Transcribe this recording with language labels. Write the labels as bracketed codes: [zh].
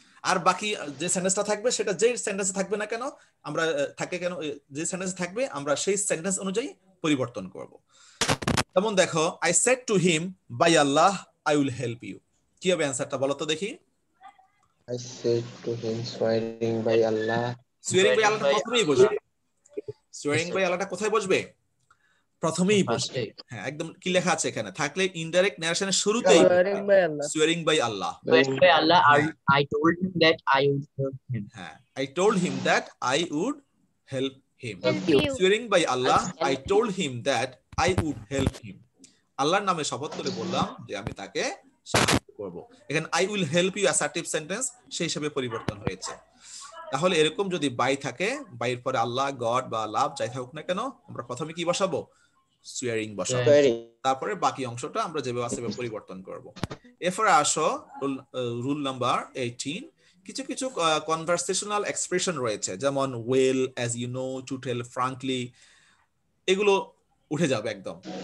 [bn] আর বাকি যে সেন্টেন্সটা থাকবে সেটা যে সেন্টেন্সে থাকবে না কেন আমরা থাকে কেন যে সেন্টেন্স থাকবে আমরা সেই সেন্টেন্স অনুযায়ী পরিবর্তন করব। যেমন দেখো [en] I said to him by Allah I will help you, [bn] কি হবে অ্যানসারটা বলো তো দেখি। [en] I said to him, swearing by Allah. [bn] সুয়ারিং by আল্লাহটা প্রথমেই বসবে, সুয়ারিং বাই আল্লাহটা কোথায় বসবে, প্রথমেই বসবে। হ্যাঁ একদম কি লেখা আছে এখানে, থাকলে ইনডাইরেক্ট ন্যারেশনের শুরুতেই সুয়ারিং by Allah, [en] Swearing by Allah, I told him that I would help him. হ্যাঁ I told him that I would help him. Help you. Swearing by Allah, I told him that I would help him. [bn] আল্লাহর নামে শপথ করে বললাম যে আমি তাকে সাহায্য করব। এখানে [en] I will help you assertive sentence [bn] সেই হিসেবে পরিবর্তন হয়েছে। তাহলে এরকম যদি বাই থাকে, বাইয়ের পরে আল্লাহ, গড বা লাভ যাই থাকুক না কেন, আমরা প্রথমে কি বসাবো, সুয়ারিং বসাবো, [en] Swearing. [bn] তারপরে বাকি অংশটা আমরা যেভাবে আছে সেভাবে পরিবর্তন করব। এরপরে আসো রুল নাম্বার 18, কিছু কিছু কনভারসেশনাল এক্সপ্রেশন রয়েছে, যেমন [en] well, as you know, to tell frankly, [bn] এগুলো উঠে যাবে একদম।